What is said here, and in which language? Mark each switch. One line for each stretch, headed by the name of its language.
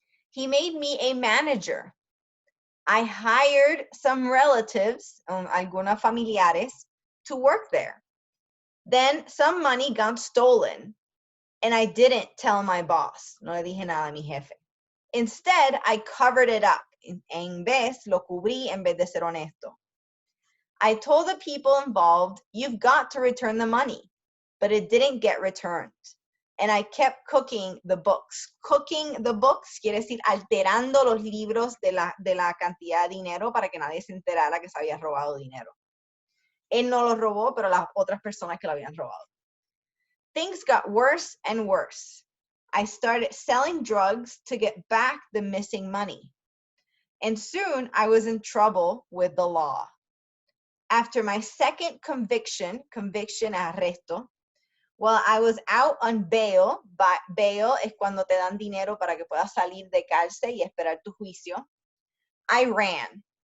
English: He made me a manager. I hired some relatives,
Spanish: algunos familiares,
English: to work there. Then some money got stolen, and I didn't tell my boss.
Spanish: No le dije nada a mi jefe.
English: Instead, I covered it up.
Spanish: En vez, lo cubrí en vez de ser honesto.
English: I told the people involved, you've got to return the money, but it didn't get returned. And I kept cooking the books. Cooking the books
Spanish: quiere decir alterando los libros de la cantidad de dinero para que nadie se enterara que se había robado dinero. Él no lo robó, pero las otras personas que lo habían robado.
English: Things got worse and worse. I started selling drugs to get back the missing money. And soon I was in trouble with the law. After my second conviction,
Spanish: arresto,
English: while I was out on bail,
Spanish: bail es cuando te dan dinero para que puedas salir de cárcel y esperar tu juicio,
English: I ran.